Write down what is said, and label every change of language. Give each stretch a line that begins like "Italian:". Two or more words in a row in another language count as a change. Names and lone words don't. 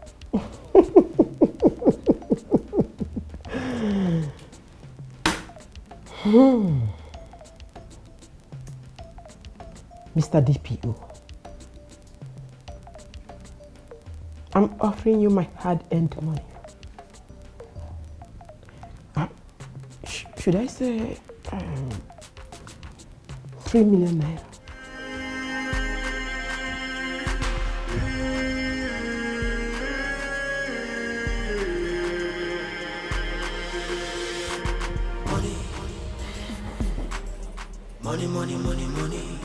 English: Mr. DPO, I'm offering you my hard-earned money. Should I say 3 million naira? Money, money, money, money.